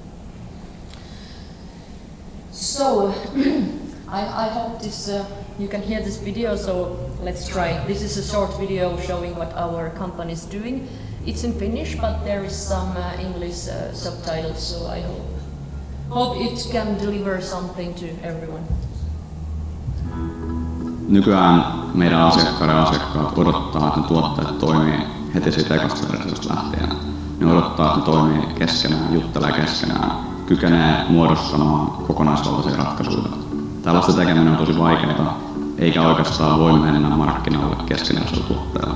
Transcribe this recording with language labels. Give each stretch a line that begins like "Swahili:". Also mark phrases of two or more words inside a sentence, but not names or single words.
English: So I hope this you can hear this video, so let's try. This is a short video showing what our company is doing. It's in Finnish, but there is some English subtitles, so I hope it can deliver something to everyone.
Finnish: Nykyään meidän asiakkaat odottaa, että ne tuotteet toimii heti siitä ekasta versiosta lähtien. Ne odottaa, että ne toimii keskenään, juttelee keskenään, kykenee muodostamaan kokonaisvaltaisia ratkaisuja. Tällaista tekeminen on tosi vaikeaa, eikä oikeastaan voi mennä markkinoille keskinäisellä tuotteella.